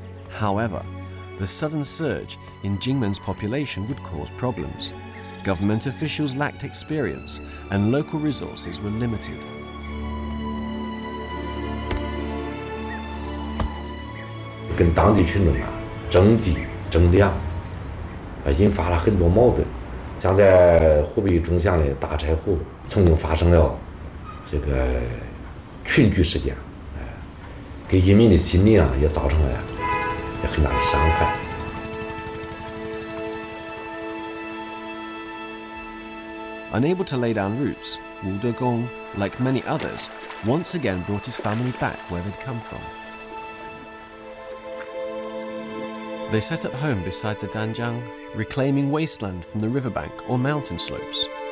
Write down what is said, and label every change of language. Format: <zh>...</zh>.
<en>However, the sudden surge in Jingmen's population would cause problems. Government officials lacked experience, and local resources were limited.</en> <zh>跟当地群众争地争粮，引发了很多矛盾。像在湖北钟祥的大柴湖，曾经发生了这个群聚事件，给人民的心理也造成了很大的伤害。</zh> <en>Unable to lay down roots, Wu Degong, like many others, once again brought his family back where they'd come from. They set up home beside the Danjiang, reclaiming wasteland from the riverbank or mountain slopes.</en>